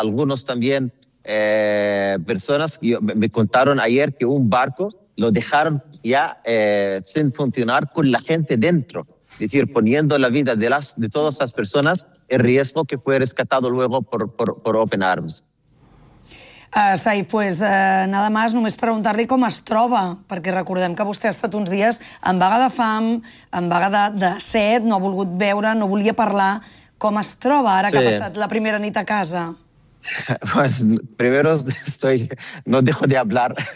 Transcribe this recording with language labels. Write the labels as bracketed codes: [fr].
[es] Algunos también, personas, me contaron ayer que un barco lo dejaron ya sin funcionar con la gente dentro. Es decir, poniendo la vida de todas las personas en riesgo que fue rescatado luego por Open Arms. [ca] Saif, pues nada más, només preguntar-li com es troba, perquè recordem que vostè ha estat uns dies en vaga de fam, en vaga de set, no ha volgut veure, no volia parlar. Com es troba ara que ha passat la primera nit a casa? [es] Pues primero estoy, no dejo de hablar.